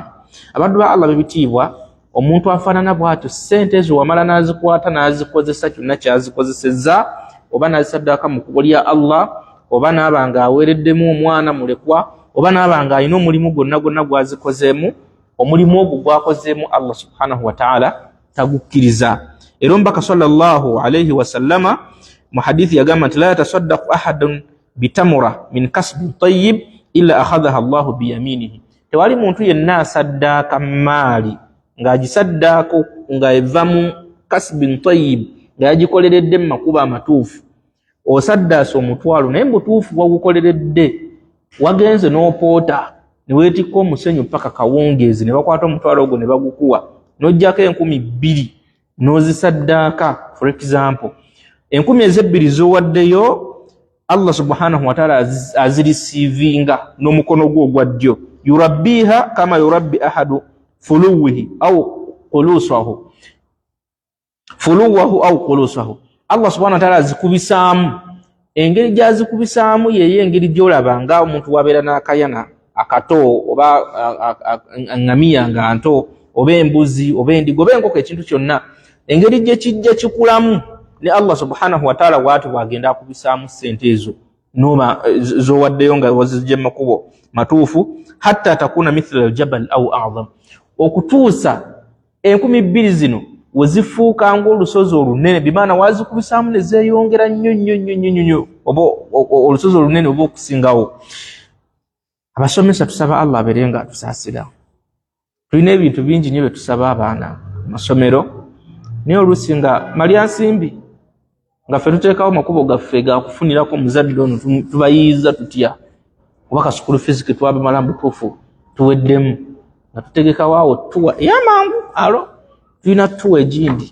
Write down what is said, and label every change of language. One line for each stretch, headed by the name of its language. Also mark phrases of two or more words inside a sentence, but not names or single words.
Ganda: Abaddu ba Allah bebitiibwa, omuntu afaanana bw'atyo ssente ezo wamala n'azikwata n'azikozesa kyonna kyazikozesezza, oba n'azisaddaaka mu kkubo lya Allah, oba n'abanga aweereddemu omwana mulekwa, oba n'abanga alina omulimu gwonna gwazikozeemu, omulimu ogwo gwakozeemu Allah
Arabic: سبحانه وتعالى
Ganda: tagukkiriza. Era omubaka
Arabic: صلى الله عليه وسلم
Ganda: mu hadithi yagamba nti
Arabic: لا يتصدق أحد بتمرة من كسب طيب إلا أخذها الله بيمينه.
Ganda: Tewali muntu yenna asaddaaka maali ng'agisaddaako nga eva mu
Arabic: كسب طيب,
Ganda: nga yagikoleredde mu makubo amatuufu. Osaddaasa omutwalo naye mutuufu wagukoleredde, wagenze n'opoota ne weetikka omusenyu paka kawungeezi, ne bakwata omutwalo ogwo ne bagukuwa, n'oggyako 2,000 n'ozisaddaaka.
English: For example,
Ganda: 2,000 z'owaddeyo, Allah
Arabic: سبحانه وتعالى
Ganda: azirisiivinga n'omukono gwo ogwa ddyo.
Arabic: يربيها كما يربي أحدكم فلوه أو قلوصه,
Ganda: Allah
Arabic: سبحانه وتعالى
Ganda: azikubisaamu engeri gyazikubisaamu yeye engeri gyolaba nga omuntu wabeera n'akayana akato oba ngamiya nga nto oba embuzi oba endigo oba enkoko ekintu kyonna engeri gye kijja kikulamu ne Allah
Arabic: سبحانه وتعالى
Ganda: bw'atyo bw'agenda akubisaamu ssente ezo noba zowaddeyo nga wazijja mu makubo matuufu
Arabic: حتى تكون مثل الجبل أو أعظم
Ganda: okutuusa 2,000 zino wezifuuka ng'olusozi olunene bimaana wazikubisaamu ne zeeyongera nnyo oba olusozi olunene oba okusingawo. Abasomesa tusaba Allah abeerenga atusaasira. Tulina ebintu bingi nnyo bye tusaba abaana masomero naye oluusi nga malya nsimbi nga ffe tuteekawo makubo gaffe gakufunirako muzadde ono tubayiiza tutya oba ka
English: school fees
Ganda: ke twabamala butuufu tuweddemu nga tutegekawo awo tuwa ey'amangu alo tulina tuwa egindi.